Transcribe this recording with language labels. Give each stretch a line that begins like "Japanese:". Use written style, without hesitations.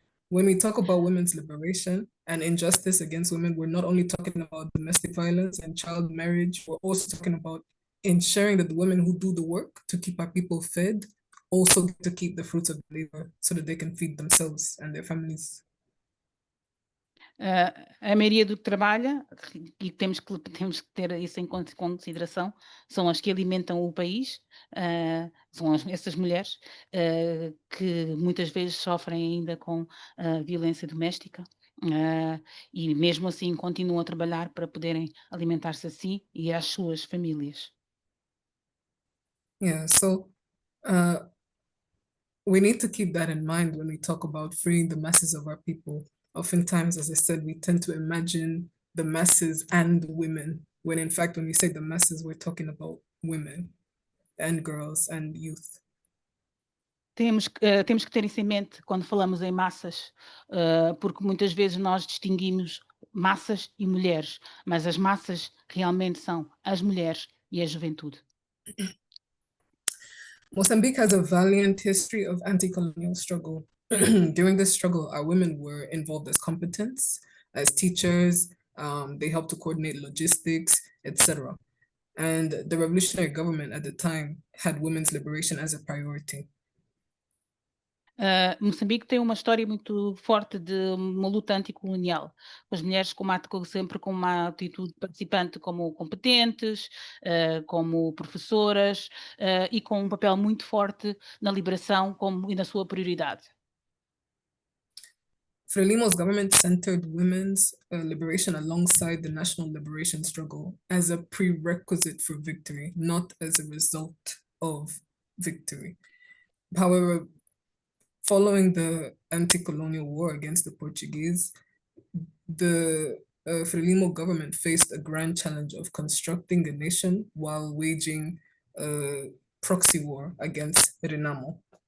English: When we talk about women's liberation and injustice against women, we're not only talking about domestic violence and child marriage, we're also talking about ensuring that the women who do the work to keep our people fed also get to keep the fruits of the labor so that they can feed themselves and their families.
Portuguese: A maioria do que trabalha, e temos que ter isso em consideração, são as que alimentam o país, são essas mulheres que muitas vezes sofrem ainda com violência doméstica, e mesmo assim continuam a trabalhar para poderem alimentar-se a si e às suas famílias.
English: Yeah, so we need to keep that in mind when we talk about freeing the masses of our people. Oftentimes, as I said, we tend to imagine the masses and women, when in fact, when we say the masses, we're talking about women and girls and youth.
Portuguese: Temos que ter isso em mente quando falamos em massas, porque muitas vezes nós distinguimos massas e mulheres, mas as massas realmente são as mulheres e a juventude.
English: Mozambique has a valiant history of anti-colonial struggle. During this struggle, our women were involved as competents, as teachers, they helped to coordinate logistics, etc. And the revolutionary government at the time had women's liberation as a priority.
Portuguese: Moçambique tem uma história muito forte de uma luta anticolonial. As mulheres sempre com uma atitude participante como competentes, como professoras, e com um papel muito forte na liberação e na sua prioridade.
English: Frelimo's government centered women's liberation alongside the national liberation struggle as a prerequisite for victory, not as a result of victory. However, following the anti-colonial war against the Portuguese, the Frelimo government faced a grand challenge of constructing a nation while waging a proxy war against Renamo.